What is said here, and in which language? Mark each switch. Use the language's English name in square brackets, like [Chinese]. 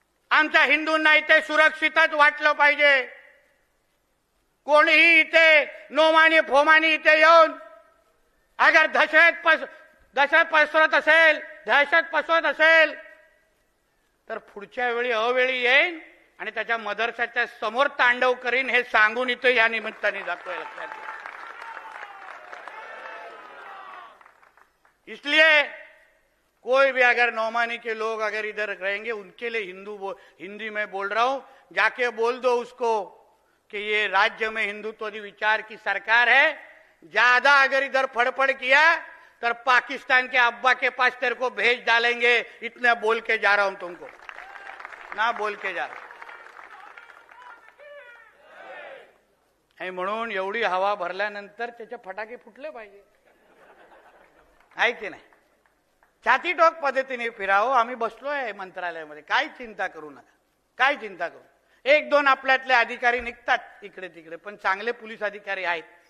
[Marathi] आमच्या हिंदूंना इथे सुरक्षितच वाटलं पाहिजे. कोणीही इथे नोमानी फोमानी इथे येऊन अगर दहशत पसरत असेल, दहशत पसरत असेल तर पुढच्या वेळी अवेळी येईन आणि त्याच्या मदरसाच्या समोर तांडव करीन हे सांगून इथे या निमित्ताने जातोय. लक्षात घ्या. [Hindi] इसलिए कोई भी अगर नौमानी के लोग अगर इधर रहेंगे उनके लिए हिंदी में बोल रहा हूं, जाके बोल दो उसको कि ये राज्य में हिंदुत्ववादी विचार की सरकार है. ज्यादा अगर इधर फड़फड़ किया तो पाकिस्तान के अब्बा के पास तेरे को भेज डालेंगे. इतना बोल के जा रहा हूं तुमको, ना बोल के जा रहा. [Marathi] म्हणून एवढी हवा भरल्यानंतर त्याचे फटाके फुटले पाहिजे, आहे की नाही. छाती टोक पद्धतीने फिरावं. आम्ही बसलोय मंत्रालयामध्ये, काय चिंता करू नका, काय चिंता करू. एक दोन आपल्यातले अधिकारी निघतात इकडे तिकडे, पण चांगले पोलीस अधिकारी आहेत.